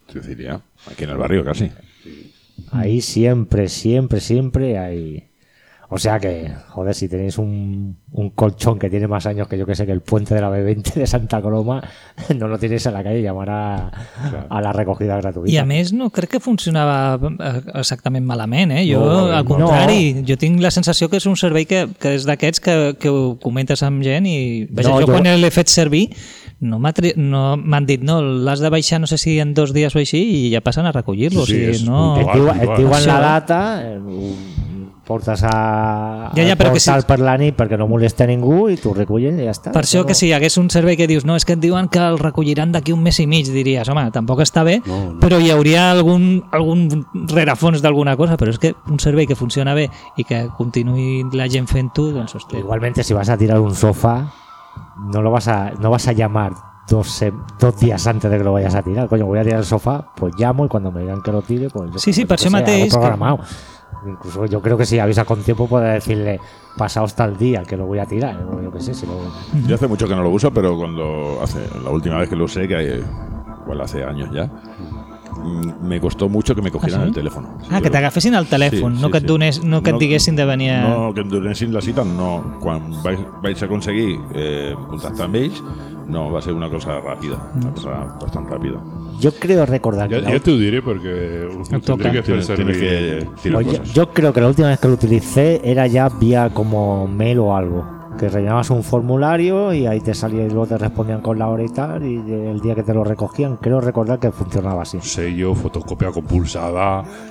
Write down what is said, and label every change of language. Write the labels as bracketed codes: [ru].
[es] Sicilia, aquí en el barrio casi. Ahí siempre, siempre, siempre hay... O sea que, joder, si tenéis un colchón que tiene más años que yo que sé, que el puente de la B20 de Santa Coloma, no lo tenéis a la calle, llamar a la recogida gratuita. [ca] I a més, no crec que funcionava exactament malament, eh? Jo, al contrari, jo tinc la sensació que és un servei que és d'aquests que ho comentes amb gent i, vaja, jo quan l'he fet servir... No m'han dit, no, l'has de baixar no sé si en 2 dies o així i ja passen a recollir-lo. Sí, o sigui, no... Et diuen la data, portes a ja, portar que si... per la nit perquè no molesta ningú i t'ho recullen i ja està. Per això que si hi hagués un servei que dius, no, és que et diuen que el recolliran d'aquí un mes i mig, diries, home, tampoc està bé, no. Però hi hauria algun rerefons d'alguna cosa, però és que un servei que funciona bé i que continuï la gent fent-ho, doncs hosti. [es] Igualmente, si vas a tirar un sofà, no vas a llamar 2 días antes de que lo vayas a tirar. Coño, voy a tirar el sofá, pues llamo y cuando me digan que lo tire, pues [ca] sí, sí, per això mateix. [es] Incluso yo creo que si avisa con tiempo puede decirle pasaos tal día que lo voy a tirar, yo que sé, si lo... Yo hace mucho que no lo uso, pero cuando hace la última vez que lo usé, que igual hace años ya, me costó mucho que me cogieran el teléfono. [ca] Ah, sí, que te agafessin el teléfono, sí, no, sí, que sí. Donés, no que no, et diguessin de venir a... No, que em donessin la cita, no. Quan vaig aconseguir contactar amb ells, no, va ser una cosa ràpida, una cosa bastant ràpida. [es] Yo creo recordar... Yo te lo diré porque... Yo creo que la última vez que lo utilicé era ya vía como mail o algo. Que rellenabas un formulario y ahí te salía y luego te respondían con la hora y tal. Y el día que te lo recogían, creo recordar que funcionaba así. Sello, fotocopia compulsada...